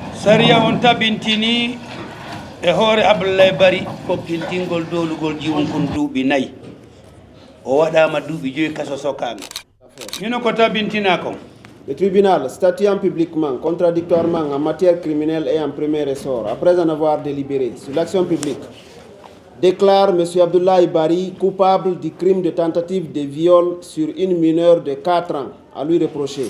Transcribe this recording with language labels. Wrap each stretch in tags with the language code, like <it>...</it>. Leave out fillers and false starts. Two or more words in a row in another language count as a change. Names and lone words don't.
<ff>Saria on tabintini e hoore Abdoulaye Bari fokkintingol dolugol jiwon kon duuɓi nayi o waɗama duuɓi 5 kaso sokaɓe hino ko tabintina kon.</ff> <fr>Le tribunal, statuant publiquement, contradictoirement en matière criminelle et en premier ressort, après en avoir délibéré sur l'action publique, déclare M. Abdoulaye Bari coupable du crime de tentative de viol sur une mineure de 4 ans à lui reprocher.</fr>